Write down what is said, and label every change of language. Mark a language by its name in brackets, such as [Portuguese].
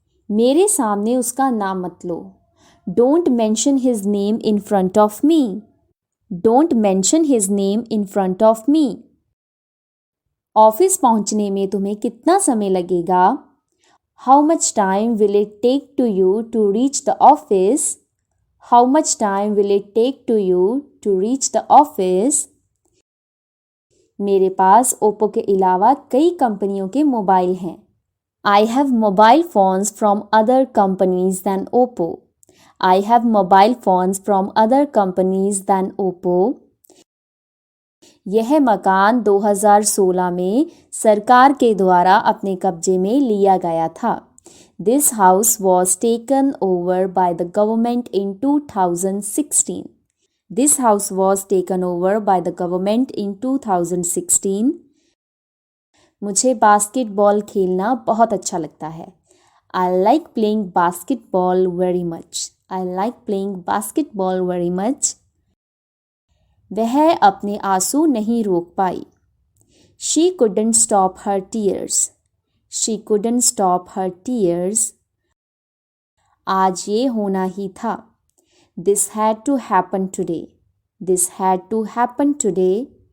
[Hindi] मेरे सामने उसका नाम मत लो। [English] Don't mention his name in front of me. Don't mention his name in front of me. [Hindi] Office पहुंचने में तुम्हें कितना समय लगेगा? [English] How much time will it take to you to reach the office? How much time will it take to you to reach the office? [Hindi] मेरे पास Oppo के अलावा कई कंपनियों के मोबाइल हैं। [English] I have mobile phones from other companies than Oppo. I have mobile phones from other companies than Oppo. [Hindi] यह मकान 2016 में सरकार के द्वारा अपने कब्जे में लिया गया था। [English] This house was taken over by the government in 2016. This house was taken over by the government in 2016. [Hindi] मुझे बास्केटबॉल खेलना बहुत अच्छा लगता है। [English] I like playing basketball very much. I like playing basketball very much. [Hindi] वह अपने आंसू नहीं रोक पाई। [English] She couldn't stop her tears. She couldn't stop her tears. [Hindi] आज ये होना ही था। [English] This had to happen today. This had to happen today.